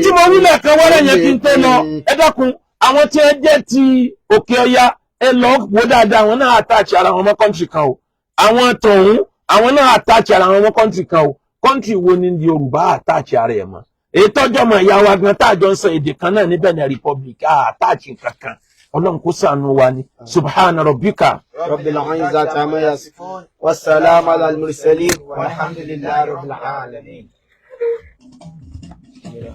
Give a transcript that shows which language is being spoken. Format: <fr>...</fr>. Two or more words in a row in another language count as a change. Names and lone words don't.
<yo>Etí mo wílẹ̀ kan wọ́rẹ̀ yẹn kí n tó lọ. Ẹ dákun, àwọn tí ẹ jẹ́ ti Òkè Ọya, ẹ lọ wò dáadáa, àwọn náà attach ara wọn mọ́ country kan o. Àwọn tọ̀hún, àwọn náà attach ara wọn mọ́ country kan o. Country wo ni Yorùbá attach ara ẹ̀ mọ́? Èyí tọ́jọ́ mọ̀ ìyá wa gan táàjọ ń sọ èdè kan náà ní Benin Republic, attach kankan. Ọlọ́run kó ṣàánú wa ni.</yo> <ar>سبحان ربك. رب العزة عما يصفون وسلام على المرسلين. والحمد لله رب العالمين.</ar>